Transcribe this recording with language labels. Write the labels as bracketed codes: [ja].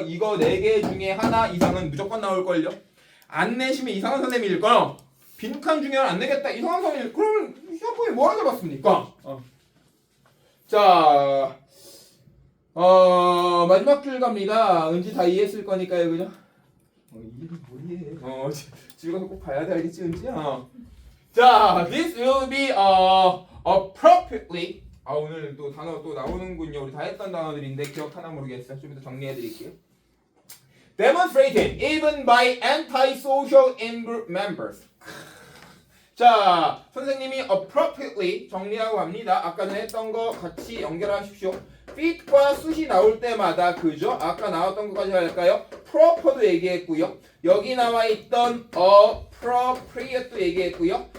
[ko] 이거 4개 중에 하나 이상은 무조건 나올걸요? 안 내시면 이상한 선생님일 거요. 빈칸 중에 안 내겠다. 이상한 선생님. 그러면 시험 보기 뭐 하러 봤습니까? 자, 마지막 줄 갑니다. 은지 다 이해했을 거니까요. 그죠? 이해를 뭐 이해해. 집에 가서 꼭 봐야 돼. 알겠지, 은지야? [en] 자, this will be appropriately. [ko] 오늘 또 단어 또 나오는군요. 우리 다 했던 단어들인데 기억하나 모르겠어요. 좀 이따 정리해 드릴게요. [en] Demonstrated even by antisocial in-group members. [ko] 자, 선생님이 appropriately 정리하고 합니다. 아까 전에 했던 거 같이 연결하십시오. fit과 suit이 나올 때마다 그죠? 아까 나왔던 것까지 할까요? proper도 얘기했고요. 여기 나와 있던 appropriate도 얘기했고요.